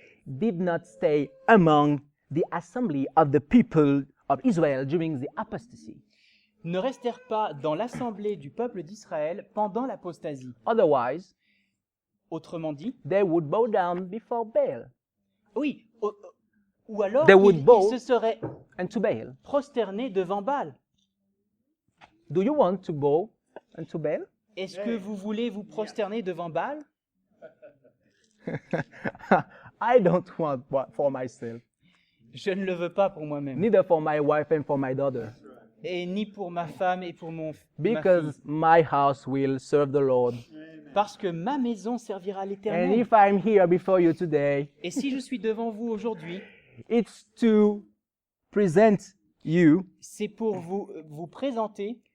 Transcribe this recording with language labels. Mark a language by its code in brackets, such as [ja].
[en] did not stay among the assembly of the people of Israel during the apostasy. [fr] ne restèrent pas dans l'assemblée du peuple d'Israël pendant l'apostasie. [en] Otherwise, [fr] Autrement dit, [en] they would bow down before Baal [fr] oui, ou alors [en] They would [fr] ils [en] bow. [fr] se seraient [en] and to Baal. [fr] prosternés devant Baal. [en] Do you want to bow unto Baal? [fr] Est-ce que vous voulez vous prosterner devant Baal? [en] I don't want what for myself, [fr] Je ne le veux pas pour moi-même, [en] neither for my wife and for my daughter, [fr] et ni pour ma femme et pour ma [en] because [fr] fille, [en] my house will serve the Lord. [fr] parce que ma maison servira [en] And [fr] l'Éternel. [en] if I'm here before you today, [fr] Et si je suis devant vous aujourd'hui, [en] it's to present you [fr] c'est pour vous présenter